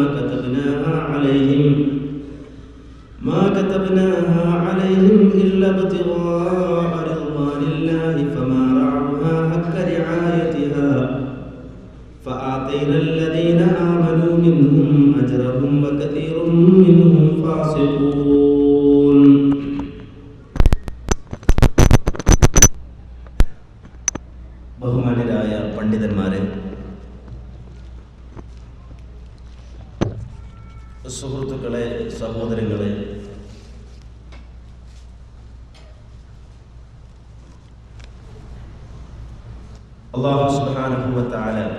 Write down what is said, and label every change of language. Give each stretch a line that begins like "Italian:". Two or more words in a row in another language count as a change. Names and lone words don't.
Arabic: ما كتبناها عليهم إلا ابتغاء رضوان الله فما رعوها حق رعايتها فآتينا الذين آمنوا منهم أجرهم وكثير منهم فاسقون.
Malayalam: ബഹുമാന്യരായ പണ്ഡിതന്മാരെ, സുഹൃത്തുക്കളെ, സഹോദരങ്ങളെ,
Arabic: الله سبحانه وتعالى